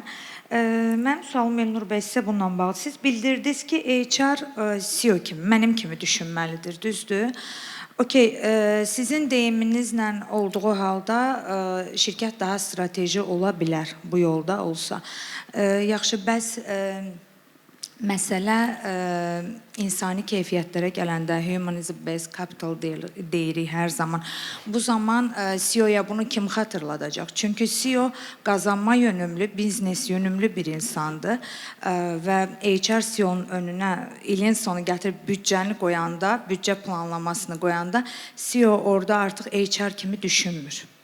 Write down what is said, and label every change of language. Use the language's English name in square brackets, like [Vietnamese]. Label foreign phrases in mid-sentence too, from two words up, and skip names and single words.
[Azerbaijani] Mənim sualım Elnur bəy sizə bununla bağlı. Siz bildirdiniz ki, HR CEO kimi, mənim kimi düşünməlidir, düzdür? Okey, sizin deyiminizlə olduğu halda şirkət daha strateji ola bilər bu yolda olsa. Yaxşı, bəs məsələ insani keyfiyyətlərə gələndə [English] humanism-based capital [Azerbaijani] deyirik hər zaman. Bu zaman CEO-ya bunu kim xatırladacaq? Çünki CEO qazanma yönümlü, biznes yönümlü bir insandır və HR CEO-nun önünə ilin sonu gətirib büdcəni qoyanda, büdcə planlamasını qoyanda CEO orada artıq HR kimi düşünmür.